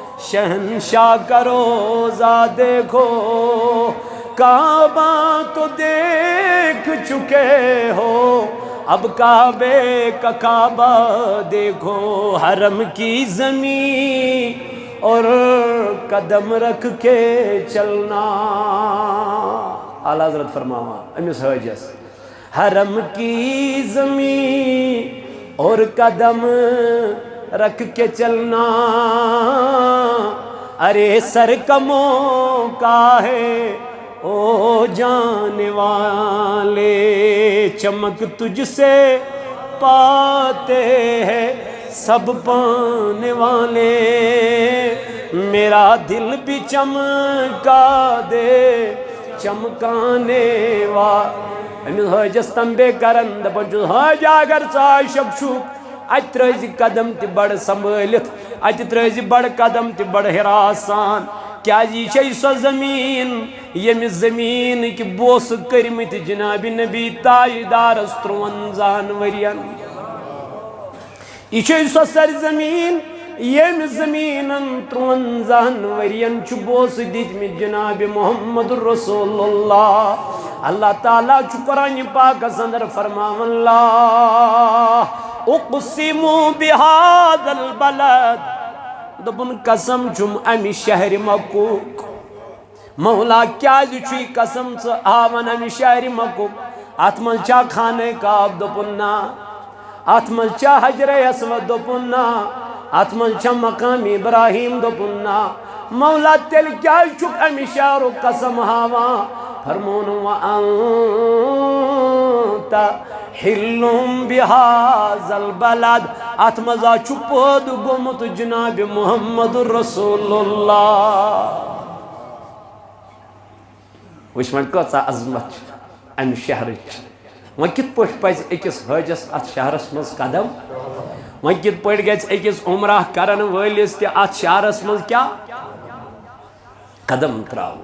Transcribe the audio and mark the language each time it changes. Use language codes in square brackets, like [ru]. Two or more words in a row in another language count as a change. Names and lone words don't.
[ur] شہنشاہ کا روزہ دیکھو، کعبہ تو دیکھ چکے ہو، اب کعبے کا کعبہ دیکھو، حرم کی زمین اور قدم رکھ کے چلنا۔ اعلیٰ حضرت [ks] فرماوا امس حاجس [ur] حرم کی زمین اور قدم رکھ کے چلنا، ارے سر کا موقع ہے او جانے والے، چمک تجھ سے پاتے ہیں سب پانے والے، میرا دل بھی چمکا دے چمکانے والے۔ [ks] حاجس تنبے کرن دپن چھُس حاجہ اگر ژٕ عاشق چھُکھ ات ترٲزِ قدم تہِ بڑ سنبھٲلِتھ، ات ترٲزِ بڑ قدم تہِ بڑ حراسان، کیازِ یہ چھے سۄ زمین ییٚمہِ زمیٖنٕکۍ بوسہٕ کٔرمٕتۍ جناب نبی تاجدارس 53 ؤرین۔ یہ چھے سۄ سرزمین ییٚمہِ زمیٖنن 53 ؤرین چھُ بوسہٕ دِتمٕتۍ جناب محمد رسول اللہ۔ اللہ تعالیٰ چھُ قرآن پاکس اندر فرماون [ar] لا اقسم بہذا البلد، [ks] دپن قسم چھم امہِ شہر مکُک۔ مولا کیازِ چھُے قسم ژٕ ہاوان امہِ شہر مکُک؟ اتھ منٛز چھا خانہ کعب؟ دوٚپُن نا۔ اتھ منٛز چھا حجر اسود؟ دوٚپُن نا۔ اتھ منٛز چھا مقام ابراہیم؟ دوٚپُن نا۔ مولا تیٚلہِ کیازِ چھُکھ امہِ شہرُک قسم ہاوان؟ [ar] فرمون وانت حل بہذا البلد، [ks] ات مزا چھُ پٲدٕ گوٚمُت جناب محمد رسول اللہ۔ وٕچھ وۄنۍ کۭژاہ عظمت چھِ امہِ شہرٕچ۔ وۄنۍ کِتھ پٲٹھۍ پزِ أکِس حٲجس اتھ شہرس منٛز قدم؟ وۄنۍ کِتھ پٲٹھۍ گژھِ أکِس عمرہ کرن وٲلِس تہِ اتھ شہرس منٛز کیٛاہ قدم تراوُن؟